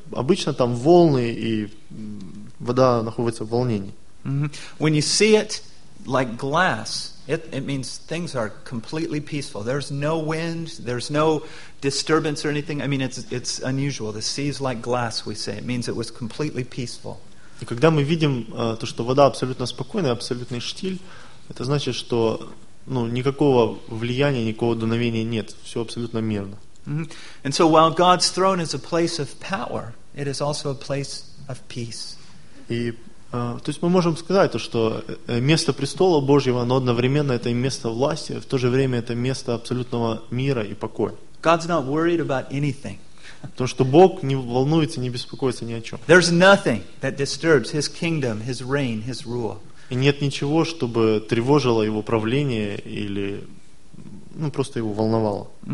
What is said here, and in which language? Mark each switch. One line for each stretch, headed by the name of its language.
Russian: Обычно там волны, и вода находится в волнении.
English: When you see it like glass, it means things are completely peaceful. There's no wind, there's no disturbance or anything. I mean, it's unusual. The sea is like glass, we say. It means it was completely peaceful.
Russian: И когда мы видим то, что вода абсолютно спокойная, абсолютный штиль, это значит, что никакого влияния, никакого дуновения нет. Все абсолютно мирно.
English: And so while God's throne is a place of power, it is also a place of peace.
Russian: И то есть мы можем сказать то, что место престола Божьего, но одновременно это и место власти, в то же время это место абсолютного мира и покоя.
English: God's not worried about anything.
Russian: Потому что Бог не волнуется, не беспокоится ни о чем.
English: There's nothing that disturbs His kingdom, His reign, His rule.
Russian: И нет ничего, чтобы тревожило его правление или просто его волновало.